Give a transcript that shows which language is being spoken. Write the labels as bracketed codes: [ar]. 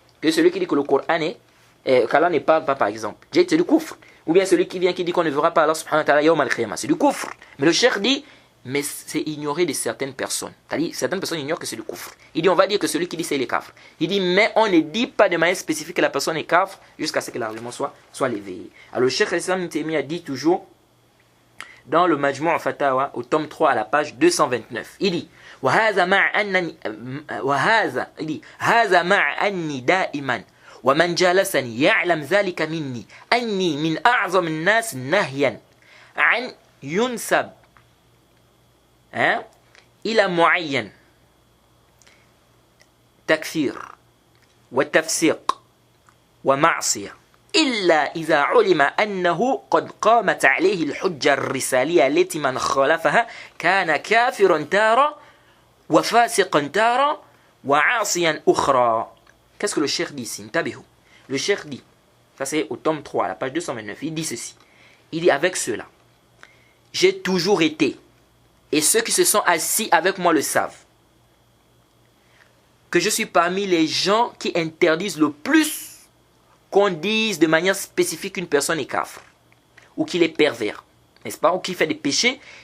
[fr] Que celui qui dit que le Coran est, qu'Allah ne parle pas par exemple, c'est du kufr. Ou bien celui qui vient qui dit qu'on ne verra pas Allah subhanahu wa ta'ala yawm al-qiyamah, c'est du kufr. Mais le Cheikh dit, mais c'est ignoré de certaines personnes. C'est-à-dire, certaines personnes ignorent que c'est du kufr. Il dit, on va dire que celui qui dit c'est le kafr. Il dit, mais on ne dit pas de manière spécifique que la personne est kafr jusqu'à ce que l'argument soit levé. Alors le Cheikh Islam Taymiyyah dit toujours, dans le Majmou' al-Fatawa, au tome 3, à la page 229, il dit [ar] هذا مع أني دائما ومن جالسني يعلم ذلك مني أني من أعظم الناس نهيا عن ينسب إلى معين تكفير وتفسيق ومعصية إلا إذا علم أنه قد قامت عليه الحجة الرسالية التي من خالفها كان كافرا تارة وفاسقا تارة وعاصيا أخرى. [fr] Qu'est-ce que le cheikh dit ici? Le cheikh dit, ça c'est au tome 3, à la page 229, il dit ceci. Il dit avec cela, j'ai toujours été, et ceux qui se sont assis avec moi le savent, que je suis parmi les gens qui interdisent le plus qu'on dise de manière spécifique qu'une personne est kafir, ou qu'il est pervers, n'est-ce pas, ou qu'il fait des péchés.